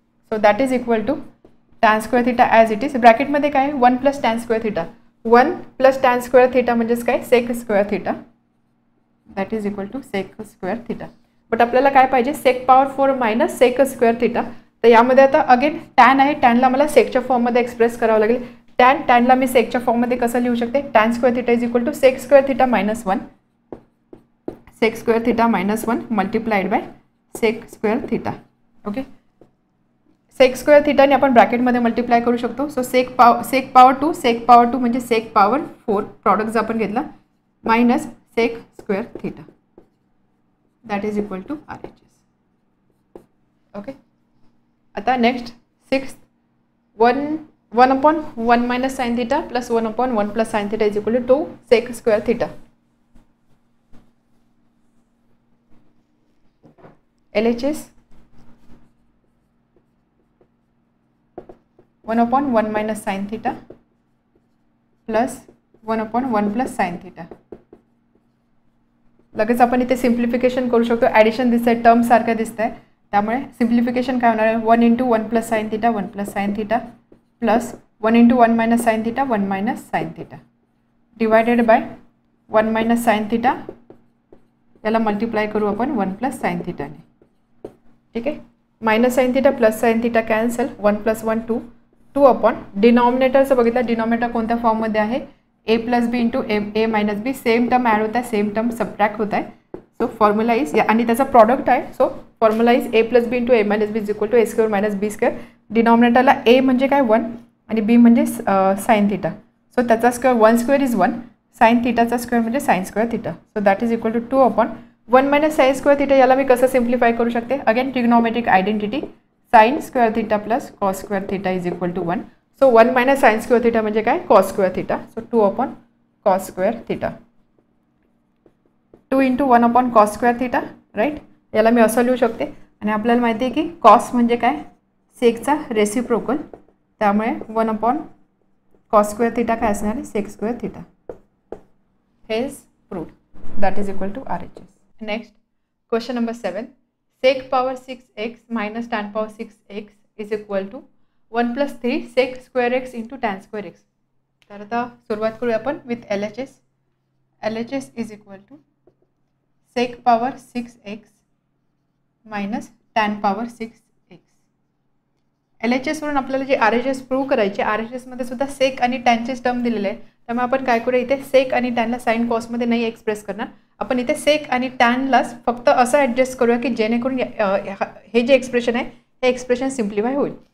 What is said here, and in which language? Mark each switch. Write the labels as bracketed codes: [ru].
[en] So that is equal to tan square theta as it is. [mr] Bracket मध्ये काय [en] 1 plus tan square theta, 1 plus tan square theta म्हणजेच काय sec square theta, that is equal to sec square theta. But आपल्याला काय पाहिजे, sec power 4 minus sec square theta. [mr] तर यामध्ये आता अगेन tan आहे, टॅनला मला सेकच्या फॉर्ममध्ये एक्सप्रेस करावं लागेल. टॅनला मी सेकच्या फॉर्ममध्ये कसं लिहू शकते, [en] tan square theta is equal to sec square theta minus 1, sec square theta minus 1 multiplied by sec square theta. [mr] Okay, sec square theta ने आपण ब्रॅकेटमध्ये मल्टिप्लाय करू शकतो. सो sec power 2 म्हणजे sec power 4 प्रॉडक्ट आपण घेतला minus sec square theta, that is equal to RHS. [en] Okay, आता next 6th, 1/1 minus sin theta plus 1/1 plus sin theta is equal to 2 sec square theta. LHS 1/1 minus sin theta plus 1/1 plus sin theta. [mr] लगेच आपण इथे simplification करू शकतो. Addition दिसतंय, term सारखं दिसतंय, त्यामुळे सिम्प्लिफिकेशन काय होणार आहे, 1 into 1 plus sin theta 1 plus sin theta plus 1 into 1 minus sin theta 1 minus sin theta divided by 1 minus sin theta. याला मल्टिप्लाय करू आपण 1 plus sin theta ने. ठीक आहे, minus sine theta plus sine theta cancel, 1 plus 1 2 upon डिनॉमिनेटरचं बघितलं, denominator कोणत्या फॉर्ममध्ये आहे, a plus b into a minus b. Same term add होत आहे, सेम टर्म सबट्रॅक्ट होत आहे. सो फॉर्म्युला इज आणि त्याचा प्रॉडक्ट आहे. [en] So formula is A plus B into A minus B is equal to A square minus B square. [mr] डिनॉमिनेटरला ए म्हणजे काय 1 आणि बी म्हणजे साईन थिटा. सो त्याचा square 1 square is 1. Sine थिटाचा square म्हणजे sine square theta. So that is equal to 2/1 minus sine square theta. याला मी कसं simplify करू शकते. Again trigonometric identity sine square theta plus cos square theta is equal to 1. So 1 minus sine square theta म्हणजे काय cos square theta. So 2/cos square theta. 2 × 1/cos square theta right. याला मी असं लिहू शकते आणि आपल्याला माहिती आहे की कॉस म्हणजे काय सेकचा रेसिप्रोकल. त्यामुळे 1/cos स्क्वेअर थिटा काय असणार आहे सेक स्क्वेअर थिटा. [en] हे is proved. That is equal to RHS. Next question number 7. sec power 6x minus tan power 6x is equal to 1 plus 3 sec square x into tan square x. [mr] तर आता सुरुवात करूया आपण with LHS. [en] LHS is equal to sec power 6x minus tan power 6x. [mr] LHS वरून आपल्याला जे RHS prove करायचे. RHS मध्ये सुद्धा सेक आणि टॅनचे टर्म दिलेले आहे. त्यामुळे आपण काय करूया इथे सेक आणि टॅनला साइन कॉसमध्ये नाही एक्सप्रेस करणार. आपण इथे सेक आणि टॅनलाच फक्त असं ॲडजस्ट करूया की जेणेकरून हे जे एक्सप्रेशन आहे हे एक्सप्रेशन सिम्प्लिफाय होईल.